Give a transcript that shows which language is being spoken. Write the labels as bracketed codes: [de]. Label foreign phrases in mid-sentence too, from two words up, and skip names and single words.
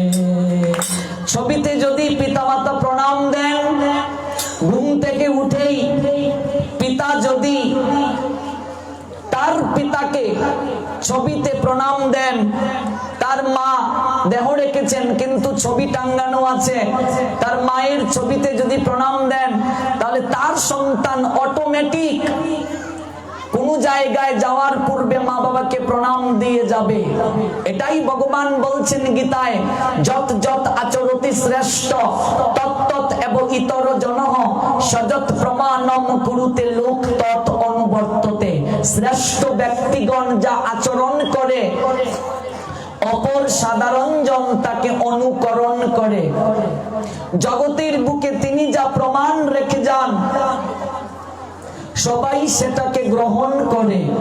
[bn] ছবিতে যদি পিতামাতা প্রণাম দেন, ঘুম থেকে উঠেই পিতা যদি তার পিতাকে ছবিতে প্রণাম দেন, তার মা দেহ রেখেছেন কিন্তু ছবি টাঙ্গানো আছে, তার মায়ের ছবিতে যদি প্রণাম দেন, তাহলে তার সন্তান অটোমেটিক কোন জায়গায় যাওয়ার পূর্বে মা বাবাকে প্রণাম দিয়ে যাবে। এটাই ভগবান বলছেন গীতায়, [sa] যত যত আচরতি শ্রেষ্ঠ তত্তৎ এব ইতর জনঃ সযৎ প্রমাণম কুরুতে লোক তৎ অনুবর্ততে। [bn] শ্রেষ্ঠ ব্যক্তিগণ যা আচরণ করে, অপর সাধারণ জন তাকে অনুকরণ করে। জগতের বুকে তিনি যা প্রমাণ রেখে যান, সবাই সেটাকে গ্রহণ করে।